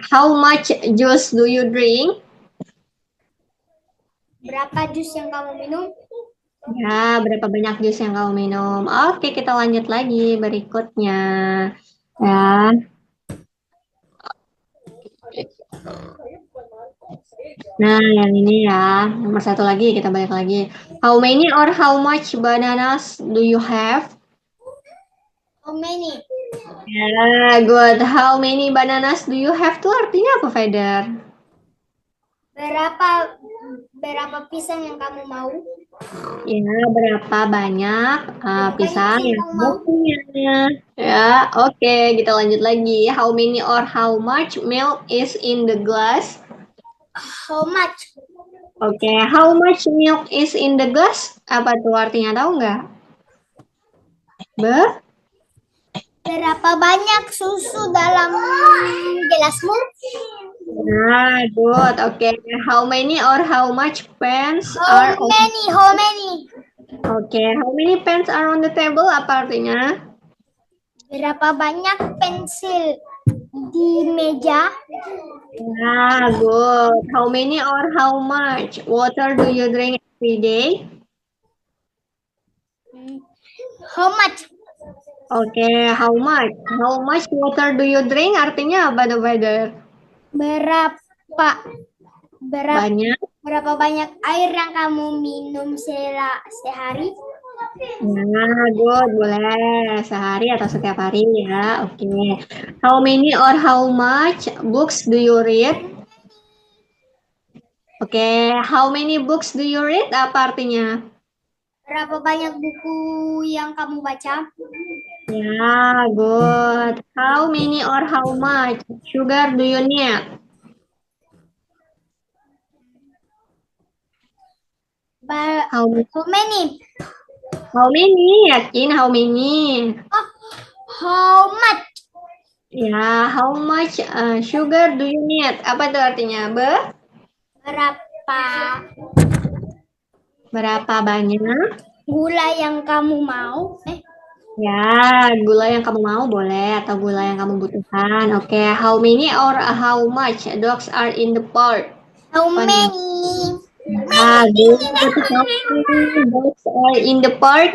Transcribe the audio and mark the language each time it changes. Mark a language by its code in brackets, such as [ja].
[en] How much juice do you drink? [id] Berapa jus yang kamu minum? Ya, berapa banyak jus yang kamu minum? Oke, kita lanjut lagi berikutnya. Ya. Nah, yang ini ya. Nomor satu lagi, kita balik lagi. [en] How many or how much bananas do you have? How many? [id] Ya, good. [en] How many bananas do you have [id] tuh artinya apa, [en] Feder? [id] Berapa berapa pisang yang kamu mau? Ya, berapa banyak pisang Banyak yang kamu kamu mau? punya? Ya, oke. Kita lanjut lagi. [en] How many or how much milk is in the glass? How much? Oke, how much milk is in the glass? [id] Apa tuh artinya, tahu nggak? Be? Berapa banyak susu dalam gelasmu? Nah, good. [en] Oke, how many or how much pens are How on? many? How many? Oke, how many pens are on the table? [id] Apa artinya? Berapa banyak pensil di meja? Nah, good. [en] How many or how much water do you drink every day? How much? Oke, how much? How much water do you drink? [id] Artinya apa tuh, Father? Berapa berapa Banyak. berapa banyak air yang kamu minum sehari? Nah, good. Boleh sehari atau setiap hari ya. Oke. [en] How many or how much books do you read? Oke, how many books do you read? [id] Apa artinya? Berapa banyak buku yang kamu baca? Ya, good. [en] How many or how much sugar do you need? How, How many? how many? Yakin how many? Oh, how much? Ya, how much sugar do you need? [id] Apa tuh artinya? Berapa Berapa banyak? gula yang kamu mau? Ya, gula yang kamu mau boleh atau gula yang kamu butuhkan. [en] Oke, how many or how much dogs are in the park? How [id] Apa nih? [en] many? Ah, good. How many dogs are in the park?